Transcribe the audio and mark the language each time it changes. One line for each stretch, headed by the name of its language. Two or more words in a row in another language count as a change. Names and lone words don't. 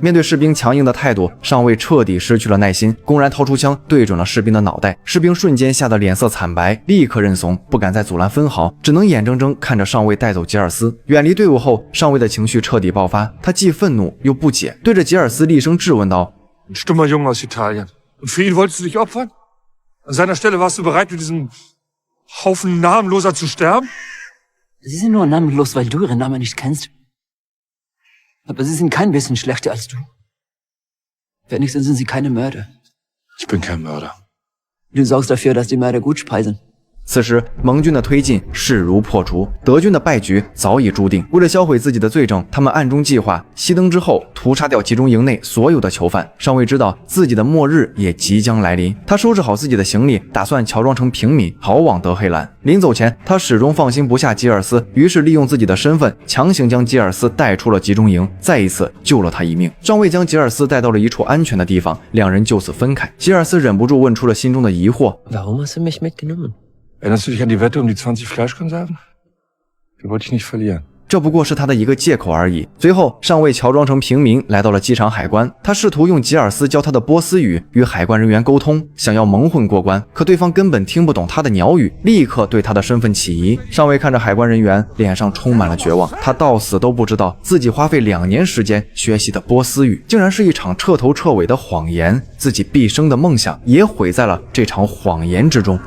Chinese: 面对士兵强硬的态度，上尉彻底失去了耐心，公然掏出枪对准了士兵的脑袋。士兵瞬间吓得脸色惨白，立刻认怂，不敢再阻拦分毫，只能眼睁睁看着上尉带走吉尔斯。远离队伍后，上尉的情绪彻底爆发，他既愤怒又不解，对着吉尔斯厉声质问道
German: ：Ein stummer Junge aus Italien. Und für ihn wolltest du dich opfern? An seiner Stelle warst du bereit, mit diesem Haufen Namenloser zu sterben? Sie sind nur namenlos, weil du ihren Namen nicht kennst. Aber sie sind kein bisschen schlechter als du. Wenigstens sind sie keine Mörder. Ich bin kein Mörder. Du sorgst dafür, dass die Mörder gut speisen.
Chinese: 此时，盟军的推进势如破竹，德军的败局早已注定。为了销毁自己的罪证，他们暗中计划熄灯之后屠杀掉集中营内所有的囚犯。上尉知道自己的末日也即将来临，他收拾好自己的行李，打算乔装成平民逃往德黑兰。临走前，他始终放心不下吉尔斯，于是利用自己的身份，强行将吉尔斯带出了集中营，再一次救了他一命。上尉将吉尔斯带到了一处安全的地方，两人就此分开。吉尔斯忍不住问出了心中的疑惑
German: Warum hast du mich mitgenommen? Erinnerst du dich an die Wette um die 20 Fleischkonserven? Die wollte ich nicht verlieren.
Chinese: 这不过是他的一个借口而已。随后，上尉乔装成平民来到了机场海关，他试图用吉尔斯教他的波斯语与海关人员沟通，想要蒙混过关，可对方根本听不懂他的鸟语，立刻对他的身份起疑。上尉看着海关人员，脸上充满了绝望，他到死都不知道自己花费2年时间学习的波斯语，竟然是一场彻头彻尾的谎言，自己毕生的梦想也毁在了这场谎言之中。